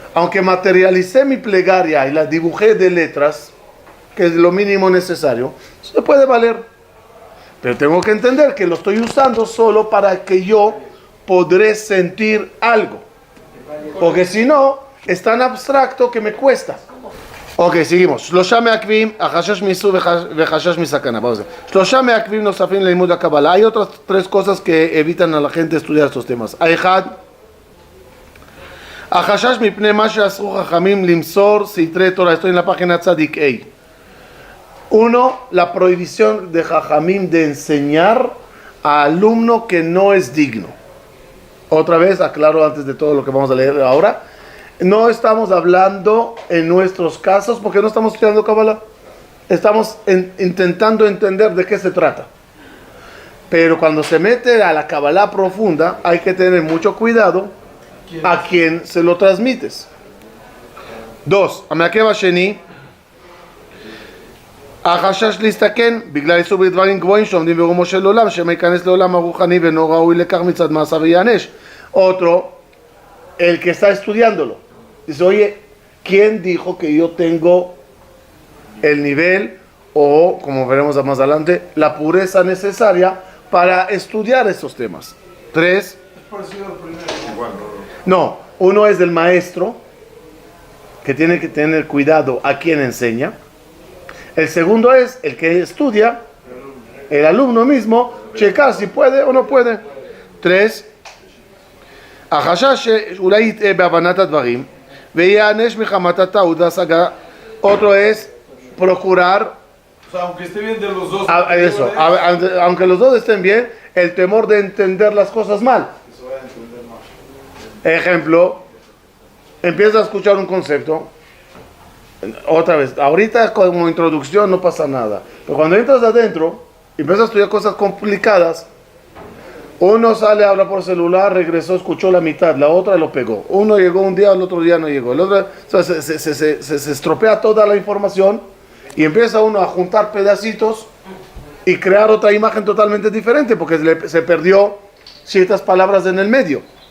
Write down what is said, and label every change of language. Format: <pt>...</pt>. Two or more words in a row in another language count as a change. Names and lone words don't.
<es>aunque materialicé mi plegaria y la dibujé de letras, que es lo mínimo necesario, se puede valer. Pero tengo que entender que lo estoy usando solo para que yo podré sentir algo. Porque si no, es tan abstracto que me cuesta. Ok, seguimos.</es> <he>שלושה מעכבים, החשש מאיסור וחשש מסכנה.</he> <es>Vamos a ver.</es> <he>שלושה מעכבים נוספים ללימוד הקבלה.</he> <es>Hay otras tres cosas que evitan a la gente estudiar estos temas.</es> <he>האחד, החשש מפני מה שאסרו חכמים למסור סתרי תורה.</he> <es>Estoy en la página tzadik A. Uno, la prohibición de Jajamim de enseñar a alumno que no es digno. Otra vez, aclaro antes de todo lo que vamos a leer ahora, no estamos hablando en nuestros casos porque no estamos estudiando Kabbalah. Estamos intentando entender de qué se trata. Pero cuando se mete a la Kabbalah profunda, hay que tener mucho cuidado a quien se lo transmites. Dos,</es> <he>המעכב השני, החשש להסתכן בגלל איסור בדברים גבוהים שעומדים ברומו של עולם, שמא ייכנס לעולם הרוחני ואינו ראוי לכך מצד מעשיו וייענש.</he> <es>Otro, el que está estudiándolo, dice, oye, ¿quién dijo que yo tengo el nivel o, como veremos más adelante, la pureza necesaria para estudiar estos temas? Tres, Es parecido al primero. Igual, no, uno es del maestro, que tiene que tener cuidado a quien enseña. El segundo es el que estudia, el alumno mismo, checar si puede o no puede. Tres,</es> <he>החשש שאולי יטעה בהבנת הדברים ויענש מחמת הטעות וההשגה.</he> <es>Otro es procurar, O sea, aunque esté bien de los dos. eso, aunque los dos estén bien, el temor de entender las cosas mal. Se vaya a entender más. Ejemplo, empiezas a escuchar un concepto, otra vez, ahorita como introducción no pasa nada, pero cuando entras adentro y empiezas a estudiar cosas complicadas, uno sale, habla por celular, regresó, escuchó la mitad, la otra lo pegó, uno llegó un día, el otro día no llegó, el otro, o sea, se estropea toda la información y empieza uno a juntar pedacitos y crear otra imagen totalmente diferente porque se perdió ciertas palabras en el medio.</es>